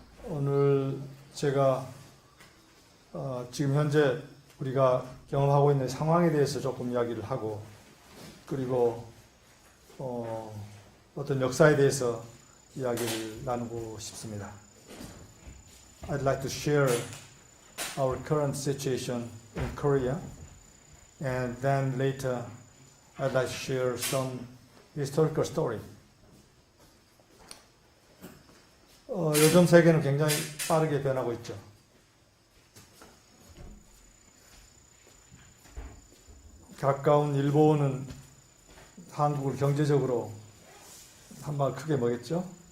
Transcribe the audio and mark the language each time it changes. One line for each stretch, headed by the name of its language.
Korean: 오늘 제가 지금 현재 우리가 경험하고 있는 상황에 대해서 조금 이야기를 하고, 그리고 어떤 역사에 대해서 이야기를 나누고 싶습니다.
English: I'd like to share our current situation in Korea, and then later I'd like to share some historical story.
Korean: 요즘 세계는 굉장히 빠르게 변하고 있죠. 가까운 일본은 한국을 경제적으로 한 방 크게 먹였죠.